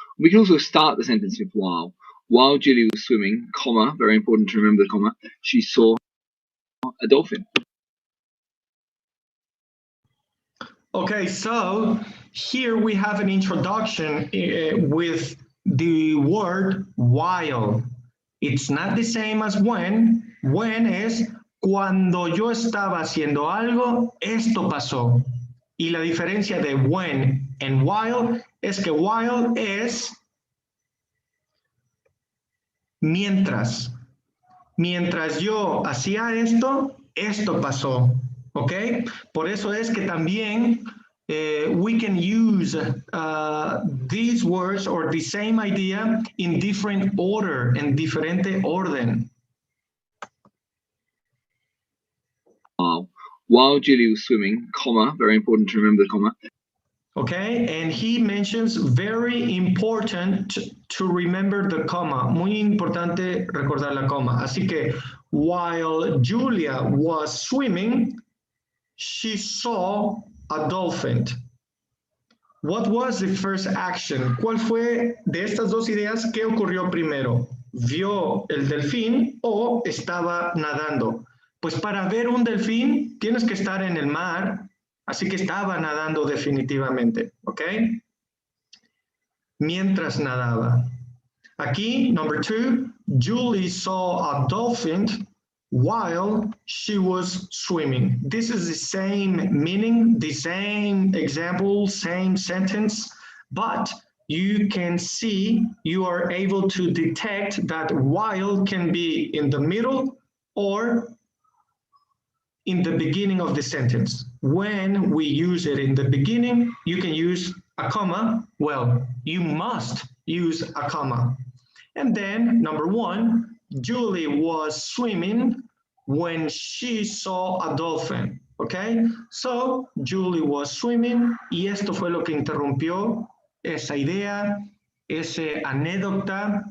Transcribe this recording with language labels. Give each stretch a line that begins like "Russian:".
English: We can also start the sentence with while. While Julie was swimming, comma, very important to remember the comma, she saw a dolphin. Okay, so here we have an introduction with the word while. It's not the same as when. When
Spanish: es cuando yo estaba haciendo algo, esto pasó. Y la diferencia de
English: when and while
Spanish: es que while es mientras. Mientras yo hacía esto, esto pasó. ¿Ok? Por eso es que también
English: we can use these words or the same idea in different order,
Spanish: en diferente orden.
English: While Julie was swimming, comma, very important to remember the comma. Okay, and he mentions very important to remember the comma.
Spanish: Muy importante recordar la coma. Así que
English: while Julia was swimming, she saw a dolphin. What was the first action?
Spanish: ¿Cuál fue de estas dos ideas? ¿Qué ocurrió primero? ¿Vio el delfín o estaba nadando? Pues para ver un delfín tienes que estar en el mar, así que estaba nadando definitivamente, ¿ok? Mientras nadaba. Aquí,
English: number 2, Julie saw a dolphin while she was swimming. This is the same meaning, the same example, same sentence, but you can see, you are able to detect that while can be in the middle or in the beginning of the sentence. When we use it in the beginning, you can use a comma. Well, you must use a comma. And then, number 1, Julie was swimming when she saw a dolphin. Okay, so Julie was swimming
Spanish: y esto fue lo que interrumpió esa idea, ese anécdota.